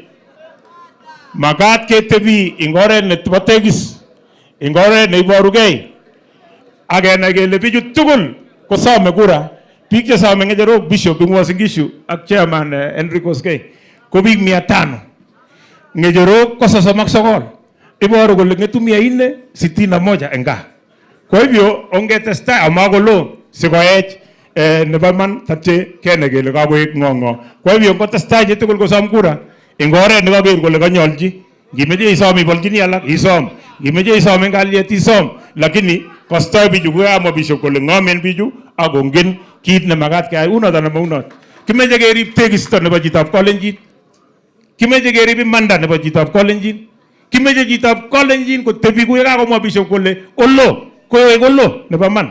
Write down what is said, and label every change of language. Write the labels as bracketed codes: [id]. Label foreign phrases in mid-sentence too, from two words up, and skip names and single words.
[kln] Makat ketebi ing oret nebo tegis, ing oret neiborugei, ak kenai kele bichu tugul kosome kura. Biik chesome ngecherok Bishop ing Uasin Gishu ak Chairman Henry Koskei ko biik 500. Ngecherok ko 39. Iboru kole ngetu 461 eng gaa. [sw] Kwa hivyo [kln] ongetestai amagolo sikoech nebo man tatche kene kele kakoek ngongo. [sw] Kwa hivyo [kln] ngotestai chitugul kosom kura eng oret nekaker kole kanyolji, ngimeche isom ibolchini alak isom, ngimeche isom eng kalyet isom, lakini kostoi bichu koyamwa Bishop kole ngomen bichu akongen kit nemakat keyai unot anan maunot. Kimeche kerib tekisto nebo chitab Kalenjin, kimeche kerib imanda nebo chitab Kalenjin, kimeche chitab Kalenjin kotebi koyekakomwa Bishop kole olo koek olo nebo man.